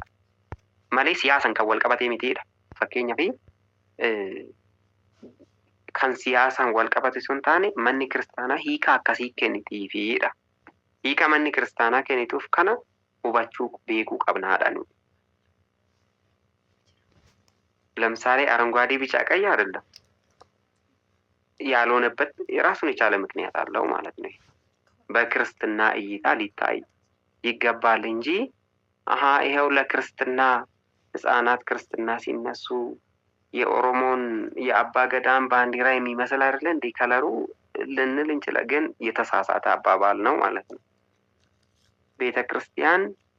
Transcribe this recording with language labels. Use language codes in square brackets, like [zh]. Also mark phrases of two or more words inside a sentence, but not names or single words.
[om] Malee siyaasan kan wal qabatee mitiidha. Fakkeenyaaf kan siyaasaan wal qabate sun taane manni kiristaanaa hiika akkasii kennitiifiidha. Hiika manni kiristaanaa kennituuf kana hubachuu beekuu qabnaadha nuti. [am] ለምሳሌ አረንጓዴ ቢጫ ቀይ አይደለም ያልሆነበት የራሱን የቻለ ምክንያት አለው ማለት ነው። በክርስትና እይታ ሊታይ ይገባል እንጂ ይሄው ለክርስትና ህፃናት ክርስትና ሲነሱ የኦሮሞን የአባ ገዳም ባንዲራ የሚመስል አይደለ እንዴ ከለሩ ልንል እንችላለን፣ ግን የተሳሳተ አባባል ነው ማለት ነው። ቤተክርስቲያን